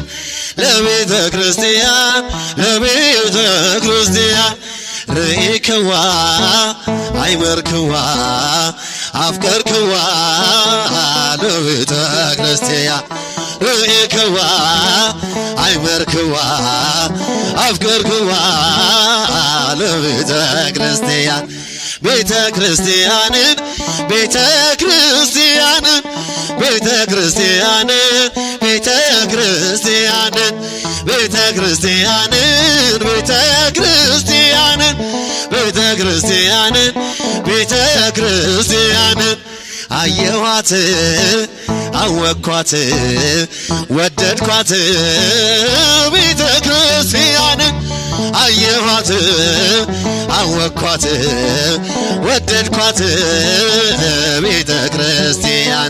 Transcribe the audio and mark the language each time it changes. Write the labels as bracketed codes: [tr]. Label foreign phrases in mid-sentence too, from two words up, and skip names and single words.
[gez] ለቤተ ክርስቲያን ለቤተ ክርስቲያን ርኢክዋ አይመርክዋ አፍቀርክዋ ለቤተ ክርስቲያን ርኢክዋ አይመርክዋ አፍቀርክዋ ለቤተ ክርስቲያን [am] ቤተ ክርስቲያንን ቤተ ክርስቲያንን ቤተ ክርስቲያንን ቤተ ክርስቲያንን ቤተ ክርስቲያንን ቤተ ክርስቲያንን ቤተ ክርስቲያንን ቤተ ክርስቲያንን አየኋት አወኳት ወደድኳት ቤተ ክርስቲያንን አየኋት አወኳት ወደድኳት ቤተ ክርስቲያን